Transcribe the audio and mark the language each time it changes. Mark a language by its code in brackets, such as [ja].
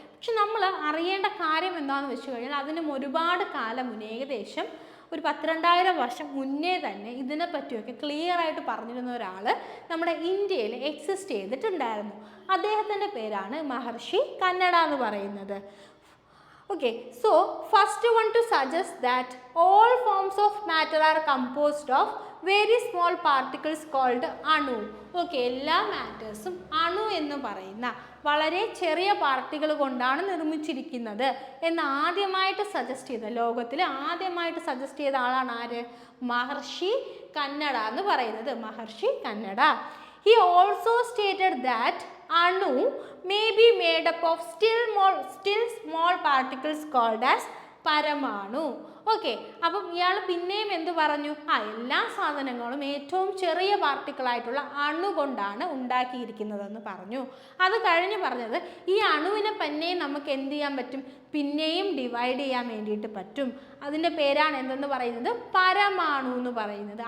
[ml] പക്ഷെ നമ്മൾ അറിയേണ്ട കാര്യം എന്താണെന്ന് വെച്ച് കഴിഞ്ഞാൽ അതിനും ഒരുപാട് കാലം മുന്നേ, ഏകദേശം ഒരു 12,000 വർഷം മുന്നേ തന്നെ ഇതിനെപ്പറ്റിയൊക്കെ ക്ലിയർ ആയിട്ട് പറഞ്ഞിരുന്ന ഒരാൾ നമ്മുടെ ഇന്ത്യയിൽ എക്സിസ്റ്റ് ചെയ്തിട്ടുണ്ടായിരുന്നു. അദ്ദേഹത്തിൻ്റെ പേരാണ് മഹർഷി കന്നഡ എന്ന് പറയുന്നത്. [en] Okay, so first one to suggest that all forms of matter are composed of very small particles called anu. [ml] ഓക്കെ, എല്ലാ മാറ്റേഴ്സും അണു എന്ന് പറയുന്ന വളരെ ചെറിയ പാർട്ടികൾ കൊണ്ടാണ് നിർമ്മിച്ചിരിക്കുന്നത് എന്ന് ആദ്യമായിട്ട് സജസ്റ്റ് ചെയ്ത, ലോകത്തിൽ ആദ്യമായിട്ട് സജസ്റ്റ് ചെയ്ത ആളാണ് ആര്? മഹർഷി കന്നഡ എന്ന് പറയുന്നത്. മഹർഷി Kannada. [en] He also stated that anu may be made up of still small particles called as paramanu. [ml] ഓക്കെ, അപ്പം ഇയാൾ പിന്നെയും എന്ത് പറഞ്ഞു? എല്ലാ സാധനങ്ങളും ഏറ്റവും ചെറിയ പാർട്ടിക്കിളായിട്ടുള്ള അണു കൊണ്ടാണ് ഉണ്ടാക്കിയിരിക്കുന്നതെന്ന് പറഞ്ഞു. അത് കഴിഞ്ഞ് പറഞ്ഞത് ഈ അണുവിനെ പിന്നെയും നമുക്ക് എന്ത് ചെയ്യാൻ പറ്റും? പിന്നെയും ഡിവൈഡ് ചെയ്യാൻ വേണ്ടിയിട്ട് പറ്റും. അതിൻ്റെ പേരാണ് എന്തെന്ന് പറയുന്നത്? പരമാണു എന്ന് പറയുന്നത്.